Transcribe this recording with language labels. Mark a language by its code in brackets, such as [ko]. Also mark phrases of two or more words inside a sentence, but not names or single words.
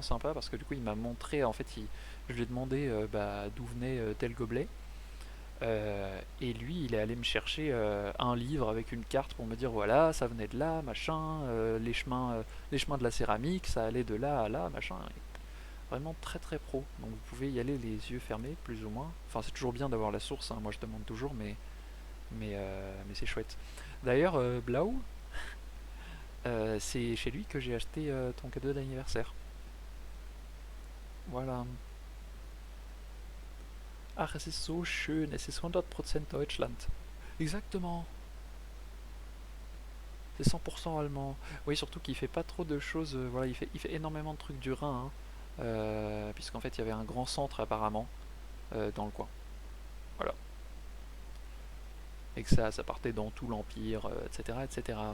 [fr] sympa parce que du coup il m'a montré en fait je lui ai demandé d'où venait tel gobelet et lui il est allé me chercher un livre avec une carte pour me dire voilà ça venait de là machin les chemins de la céramique ça allait de là à là machin et vraiment très très pro donc vous pouvez y aller les yeux fermés plus ou moins enfin c'est toujours bien d'avoir la source hein, moi je demande toujours mais c'est chouette d'ailleurs Blau c'est chez lui que j'ai acheté ton cadeau d'anniversaire. Voilà. [de] Ach, es ist so schön, es ist 100% Deutschland. [fr] Exactement. C'est 100% allemand. Oui, surtout qu'il fait pas trop de choses. Voilà, il fait énormément de trucs du Rhin, hein, puisqu'en fait il y avait un grand centre apparemment dans le coin. Voilà. Et que ça partait dans tout l'Empire, etc., etc.